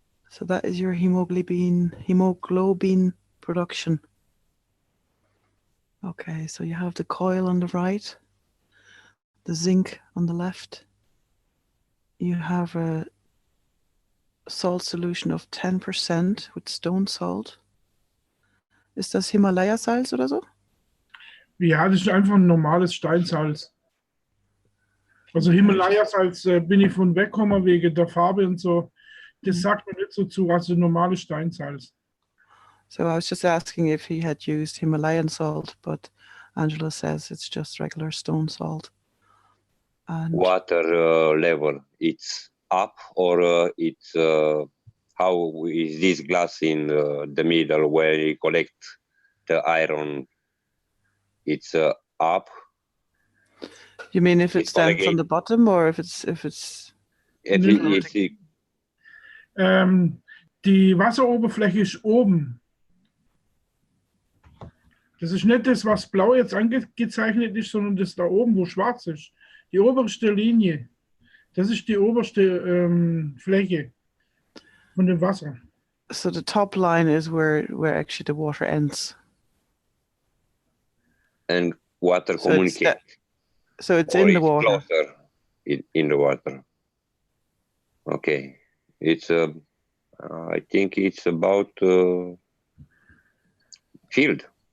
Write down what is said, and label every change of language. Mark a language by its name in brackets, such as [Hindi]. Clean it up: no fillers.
[English] So that is your hemoglobin production. Okay, so you have the coil on the right, the zinc on the left. You have a salt solution of 10% with stone salt. [German] Ist das Himalaya-Salz oder so? Ja, das ist einfach ein normales Steinsalz. Also Himalaya-Salz bin ich von weggekommen wegen der Farbe und so. Das sagt mir nicht so zu, also normales Steinsalz. [English] So I was just asking if he had used Himalayan salt, but Angelo says it's just regular stone salt. And water level, it's up, or it's how is this glass in the middle where you collect the iron? It's up. You mean if it's then from the bottom, or if it's [German] die Wasseroberfläche ist oben. Das ist nicht das, was blau jetzt angezeichnet ist, sondern das da oben, wo schwarz ist. Die oberste Linie, das ist die oberste Fläche von dem Wasser. [English] So the top line is where actually the water ends. And water communicates. So it's in the water. Closer in the water. Okay, it's I think it's about field.